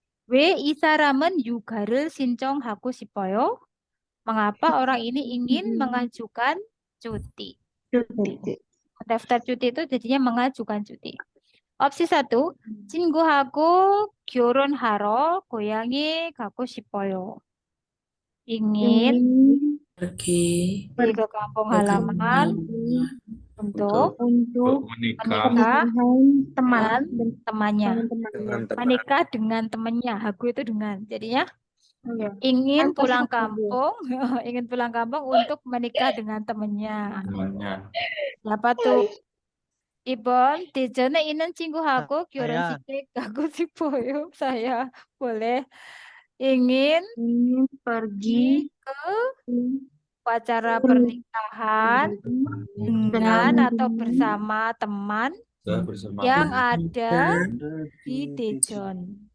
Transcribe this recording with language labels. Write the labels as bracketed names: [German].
[Korean] 왜 이 사람은 육아를 신청하고 싶어요? [Indonesian] Mengapa orang ini ingin mengajukan cuti? Daftar cuti itu jadinya mengajukan cuti. [Korean] Opsi 1, 친구하고 결혼하러 고향에 가고 싶어요. [Indonesian] Ingin pergi ke kampung halaman untuk menikah dengan temannya. Menikah dengan temannya. Hagu itu dengan. Jadinya ingin pulang kampung, ingin pulang kampung untuk menikah dengan temannya. Siapa tuh? [Korean] Ibon, 대전에 있는 친구하고 결혼식에 가고 싶어요. [Indonesian] Saya boleh ingin pergi ke upacara pernikahan dengan atau bersama teman yang ada di Daejeon.